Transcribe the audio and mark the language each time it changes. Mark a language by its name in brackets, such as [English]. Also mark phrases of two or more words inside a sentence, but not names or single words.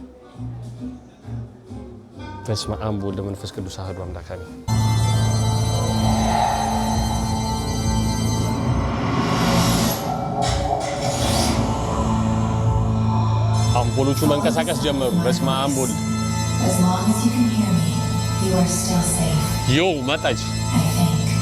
[Geez] በስመ አብ ወወልድ ወመንፈስ ቅዱስ አሐዱ አምላክ አሜን። [Amharic] አምፖሎቹ መንቀሳቀስ ጀመሩ። [Geez] በስመ አብ ወወልድ [English] As long as you can hear me, you are still safe. [Amharic] ዮ መጣች። [English] I think.